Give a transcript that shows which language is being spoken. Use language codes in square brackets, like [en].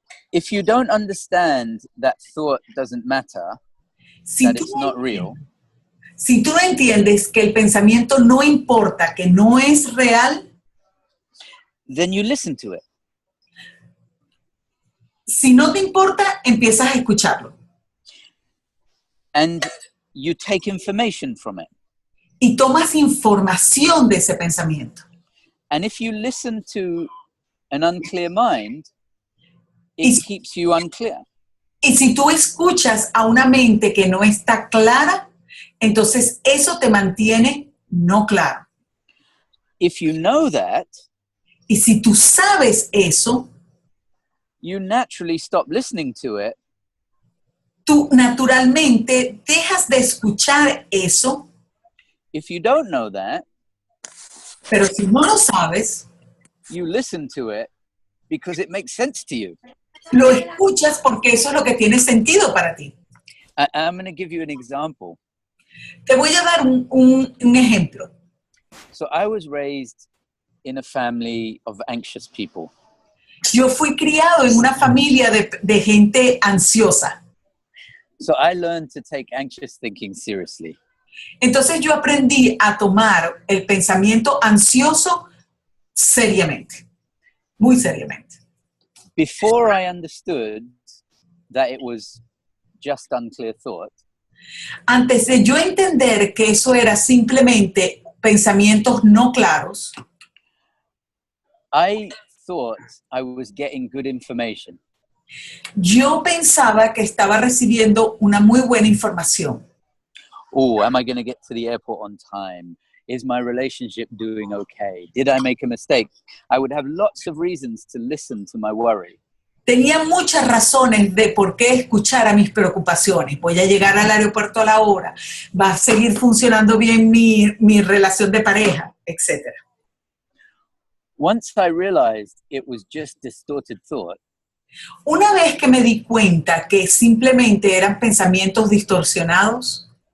[en] If you don't understand that thought doesn't matter, that it's not real, [es] si tú no entiendes que el pensamiento no importa, que no es real, [en] then you listen to it. [es] Si no te importa, empiezas a escucharlo. [en] And you take information from it. [es] Y tomas información de ese pensamiento. [en] And if you listen to an unclear mind, it keeps you unclear. [es] Y si tú escuchas a una mente que no está clara, entonces eso te mantiene no claro. [en] If you know that, [es] y si tú sabes eso, [en] you naturally stop listening to it. [es] Tú naturalmente dejas de escuchar eso. [en] If you don't know that, [es] pero si no lo sabes, [en] you listen to it because it makes sense to you. [es] Lo escuchas porque eso es lo que tiene sentido para ti. [en] I'm going to give you an example. [es] Te voy a dar un ejemplo. [en] So I was raised in a family of anxious people. [es] Yo fui criado en una familia de gente ansiosa. [en] So I learned to take anxious thinking seriously. [es] Entonces yo aprendí a tomar el pensamiento ansioso seriamente, muy seriamente. [en] Before I understood that it was just unclear thought, [es] antes de yo entender que eso era simplemente pensamientos no claros, [en] I thought I was getting good information. [es] Yo pensaba que estaba recibiendo una muy buena información. [en] Oh, am I going to get to the airport on time? Is my relationship doing okay? Did I make a mistake? I would have lots of reasons to listen to my worry. [es] Tenía muchas razones de por qué escuchar a mis preocupaciones. Voy a llegar al aeropuerto a la hora. Va a seguir funcionando bien mi relación de pareja, etc. [en] Once I realized it was just distorted thought, [es] una vez que me di cuenta que simplemente eran pensamientos distorsionados,